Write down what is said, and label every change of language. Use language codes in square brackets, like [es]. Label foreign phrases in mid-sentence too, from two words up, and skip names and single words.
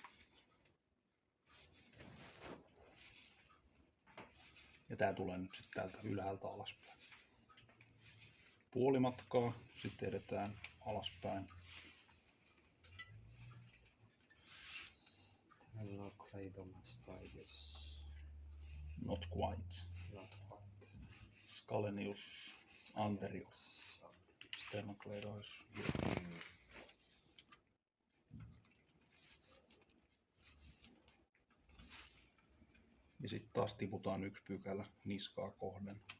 [fi] Ja tää tulee nyt sitten täältä ylhäältä alaspäin. Puoli matkaa, sitten edetään alaspäin. Stellocleidomastoides. [en] Not quite. Not quite. [la] Scalenius anterior. [fi] Sternocleidomastoides. Ja sitten taas tiputaan 1 pykälä niskaa kohden.